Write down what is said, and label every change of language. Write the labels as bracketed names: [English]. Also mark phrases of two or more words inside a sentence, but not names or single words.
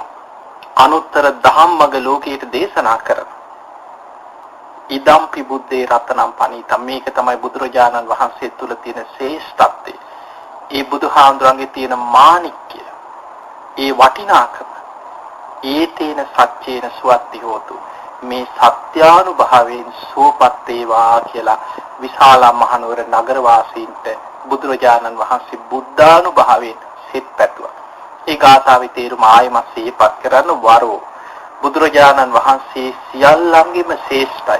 [Sinhala] අනුත්තර ධම්මග ලෝකයට දේශනා කරනවා. [Pali] ඉදම්පි බුද්දේ රතනම් පනීතම්. [Sinhala] මේක තමයි බුදුරජාණන් වහන්සේ තුල තියෙන ශ්‍රේෂ්ඨත්වය. ඒ බුදුහාමුදුරන්ගේ තියෙන මාණික්කය. ඒ වටිනාකම. [Pali] ඒ තේන සත්‍යේන සුවත්ති හෝතු. [Sinhala] මේ සත්‍යානුභවයෙන් සුවපත් වේවා කියලා විශාලා මහනුවර නගර වාසීන්ට බුදුරජාණන් වහන්සේ බුද්ධානුභවයෙන් සිත පැතුවා. ඒ ගාථාවේ තේරුම ආයමත් සිහිපත් කරන වරෝ බුදුරජාණන් වහන්සේ සියල්ලංගෙම ශ්‍රේෂ්ඨයි.